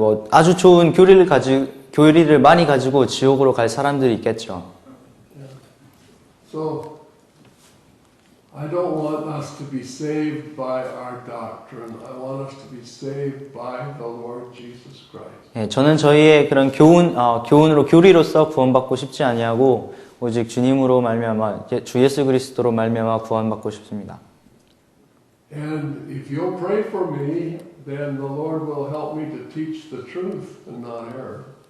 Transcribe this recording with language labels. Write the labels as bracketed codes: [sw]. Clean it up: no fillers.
[ko] 아주 좋은 교리를 많이 가지고 지옥으로 갈 사람들이 있겠죠. [en] So I don't want us to be saved by our doctrine. I want us to be saved by the Lord Jesus Christ. [ko] 예, 저는 저희의 그런 교훈으로 교리로서 구원받고 싶지 아니하고 오직 주님으로 말미암아 주 예수 그리스도로 말미암아 구원받고 싶습니다. [en] And if you'll pray for me, then the Lord will help me to teach the truth and not error.